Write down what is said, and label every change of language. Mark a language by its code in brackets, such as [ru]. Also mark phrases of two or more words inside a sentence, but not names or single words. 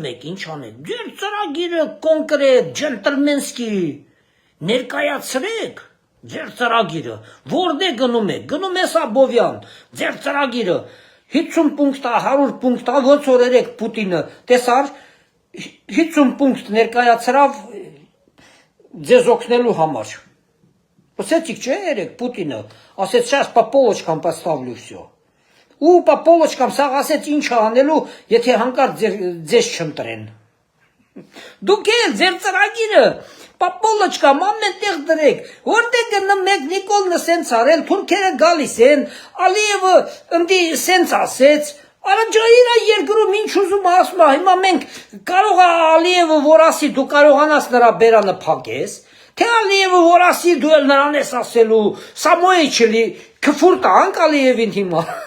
[hy] եք, ինչ անեք, ձեր ծրագիրը կոնկրետ, ջենտլմենսկի, ներկայացրեք, ձեր ծրագիրը, որտե գնում ես Աբովյան, ձեր ծրագիրը, 50 պունկտ, 100 պունկտ, ոնց որ երեք Պուտինը, տեսար, 50 պունկտ ներկայացրավ ձեզ օգնելու համար, [ru] Посмотрите, что Эрик Путина, а сейчас по полочкам поставлю все. По полочкам [hy] սաղասեց ինչ անելու, եթե հանկարծ ձեզ չընտրեն։ Դուք էլ ձեր ծրագիրը [ru] по полочкам [hy] ամենտեղ դրեք, որտեղ գնում եք Նիկոլնը սենց արել, թուրքերը գալիս են, Ալիևը ընդի սենց ասեց, Արանջայիրա երկրում ինչ ուզում ասում է, հիմա մենք կարող է Ալիևը որ ասի դու կարողանաս նրա բերանը փակես, թե Ալիևը որ ասի դու էլ նրան ես ասելու, Սամոյիչլի քֆուր տանք Ալիևին հիմա։